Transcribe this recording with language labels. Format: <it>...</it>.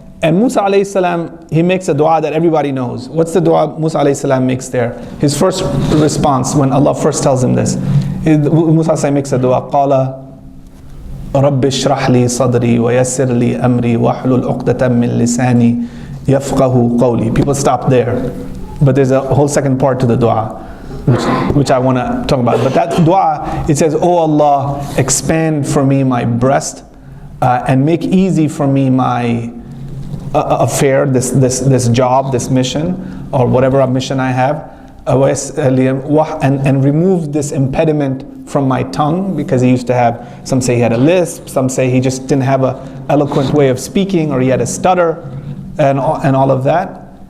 <en>And Musa alayhi salam, he makes a dua that everybody knows. What's the dua Musa alayhi salam makes there? His first response when Allah first tells him this. Musa alayhi salam makes a dua.</en> <ar>قال رب اشرح لي صدري ويسر لي أمري واحلل عقدة من لساني يفقه قولي.</ar> <en>People stop there. But there's a whole second part to the dua, which I want to talk about. But that dua, it says, "Oh Allah, expand for me my breast, and make easy for me my affair, this job, this mission, or whatever mission I have, and remove this impediment from my tongue," because he used to have, some say he had a lisp, some say he just didn't have a eloquent way of speaking, or he had a stutter, and all of that.</en>